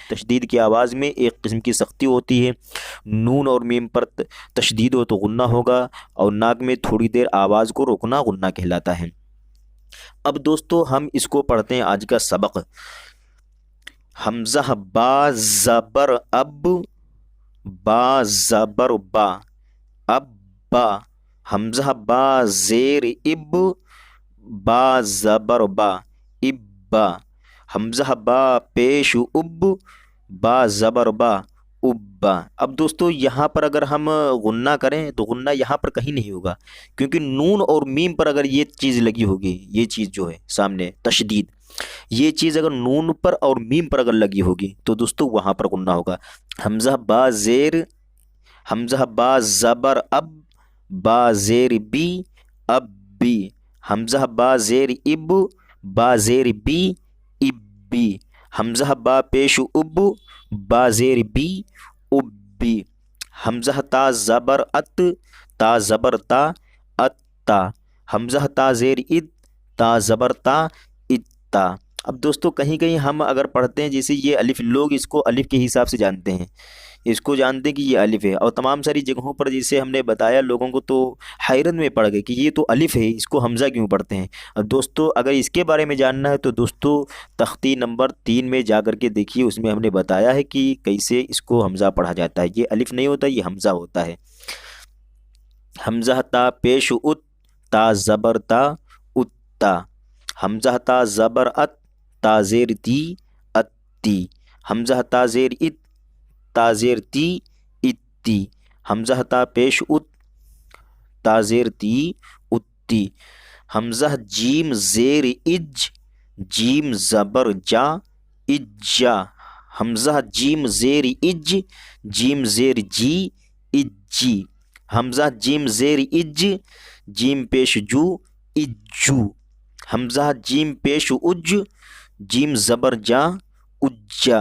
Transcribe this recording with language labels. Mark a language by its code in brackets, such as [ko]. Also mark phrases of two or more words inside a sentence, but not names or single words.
[ur] تشدید کی آواز میں ایک قسم کی سختی ہوتی ہے، نون اور میم پر تشدید ہو تو غنہ ہوگا، اور ناک میں تھوڑی دیر آواز کو روکنا غنہ کہلاتا ہے۔ اب دوستو، ہم اس کو پڑھتے ہیں آج کا سبق۔ حمزہ با زبر اب، با زبر با، اب با۔ حمزہ با زیر اب، با زبر با، اب با۔ حمزہ با پیش اب، با زبر با، ابا۔ اب دوستو، یہاں پر اگر ہم غنہ کریں تو غنہ یہاں پر کہیں نہیں ہوگا، کیونکہ نون اور میم پر اگر یہ چیز لگی ہوگی، یہ چیز جو ہے سامنے تشدید، یہ چیز اگر نون پر اور میم پر اگر لگی ہوگی تو دوستو وہاں پر غنہ ہوگا. حمزہ با زیر، حمزہ با زبر اب، با زیر بی، اب بی. حمزہ با زیر اب، با زیر بی، اب بی. حمزہ با پیش اب، با زیر بی، اب بی. حمزہ تا زبر ات، تا زبر تا، اتا. حمزہ تا زیر اد، تا زبر تا، اتا. اب دوستو کہیں کہیں ہم اگر پڑھتے ہیں جیسے یہ الف، لوگ اس کو الف کے حساب سے جانتے ہیں، اس کو جانتے ہیں کہ یہ الف ہے، اور تمام ساری جگہوں پر جسے ہم نے بتایا لوگوں کو تو حیرت میں پڑ گئے کہ یہ تو الف ہے، اس کو حمزہ کیوں پڑھتے ہیں. اب دوستو اگر اس کے بارے میں جاننا ہے تو دوستو تختی نمبر 3 میں جا کر کے دیکھیے، اس میں ہم نے بتایا ہے کہ کیسے اس کو حمزہ پڑھا جاتا ہے. یہ الف نہیں ہوتا، یہ حمزہ ہوتا ہے. حمزہ تا پیش ات، تا زبر تا، اتا. حمزہ تا زبر ات، تا زیر تی، اتی. حمزہ تا زیر ات، تا زیر تی، اتی. حمزہ تا پیش ات، تا زیر تی، اتی. حمزہ جیم زیر اج، جیم زبر جا، اجا. حمزہ جیم زیر اج، جیم زیر جی، اجی. حمزہ جیم زیر اج، جیم پیش جو، اجو. حمزہ جیم پیش اج، جیم زبر جا، اجا.